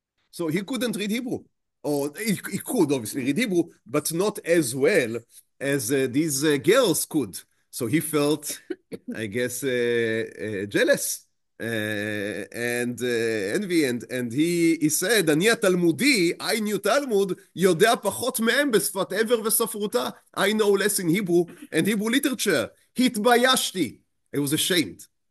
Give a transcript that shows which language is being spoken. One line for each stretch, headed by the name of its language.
English: So he couldn't read Hebrew. Or he could obviously read Hebrew, but not as well as these girls could. So he felt, I guess, jealous and envy. And he said,
Hebrew: אני התלמודי,
English: I knew Talmud,
Hebrew: יודע פחות מהם בשפת עבר וספרותה.
English: I know less in Hebrew and Hebrew literature.
Hebrew: התביישתי.
English: I was ashamed.